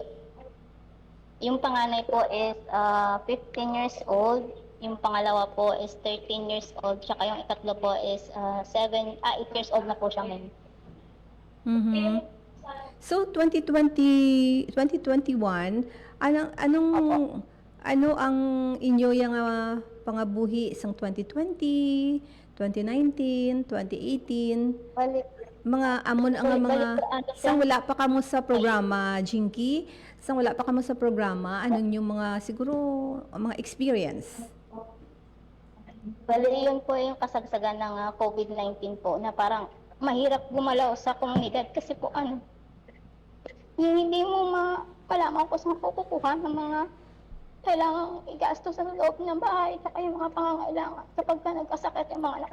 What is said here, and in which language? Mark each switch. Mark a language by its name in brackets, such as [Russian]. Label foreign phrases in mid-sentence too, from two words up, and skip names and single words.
[Filipino] yung panganay po is [English] 15 years old, [Filipino] yung pangalawa po is [English] 13 years old, [Filipino] tsaka yung ikatlo po is [English] 8 years old [Filipino] na po siya ngayon. [Hiligaynon] So 2021, ano ang inyo yung pangabuhi sang 2020, 2019, 2018? [Filipino] Bali, [Hiligaynon] Mga amon ang mga [Filipino] ano siya? [Hiligaynon] sang wala pa kamo sa programa, Jinky, sang wala pa kamo sa programa, [Filipino] anong yung mga siguro mga experience? bali yun po yung kasagsagan ng COVID-19 po, na parang mahirap gumalaw sa komunidad kasi po yung hindi mo malaman kung saan po kukuha ng mga kailangang igasto sa loob ng bahay at yung mga pangangailangan kapag ka nagkasakit yung mga anak.